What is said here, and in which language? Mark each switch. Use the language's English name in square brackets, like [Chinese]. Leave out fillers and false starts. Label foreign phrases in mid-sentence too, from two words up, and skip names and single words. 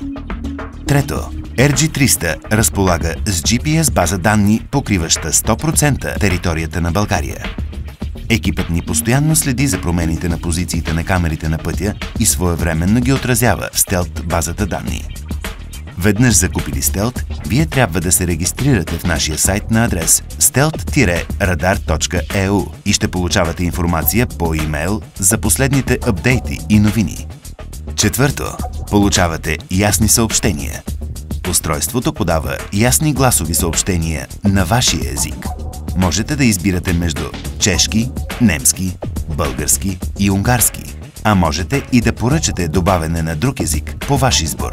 [Bulgarian] Трето, RG300 разполага с GPS база данни, покриваща 100% територията на България. Екипът ни постоянно следи за промените на позициите на камерите на пътя и своевременно ги отразява в Stealth базата данни. Веднъж закупили Stealth, вие трябва да се регистрирате в нашия сайт на адрес stealth-radar.eu и ще получавате информация по имейл за последните апдейти и новини. Четвърто, получавате ясни съобщения. Устройството подава ясни гласови съобщения на вашия език. Можете да избирате между чешки, немски, български и унгарски, а можете и да поръчате добавяне на друг език по ваш избор.